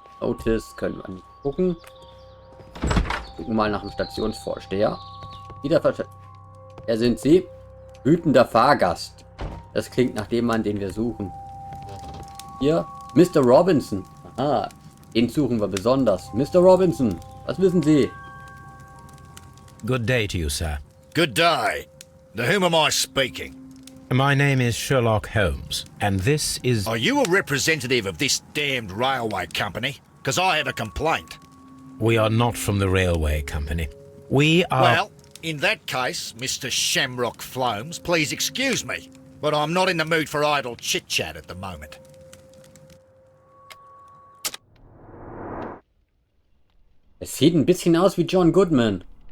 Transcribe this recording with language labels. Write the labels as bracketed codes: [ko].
[de] Notice können wir nicht gucken. Gucken mal nach dem Stationsvorsteher. Wieder Wer sind Sie? Wütender Fahrgast. Das klingt nach dem Mann, den wir suchen. Hier, Mr. Robinson. Aha, den suchen wir besonders. Mr. Robinson, was wissen Sie? [en] Good day to you, sir. Good day. To whom am I speaking? My name is Sherlock Holmes, and this is... Are you a representative of this damned railway company? Because I have a complaint. We are not from the railway company. We are... Well, in that case, Mr. Shamrock Flomes, please excuse me, but I'm not in the mood for idle chit-chat at the moment. [de] Es sieht ein bisschen aus wie John Goodman.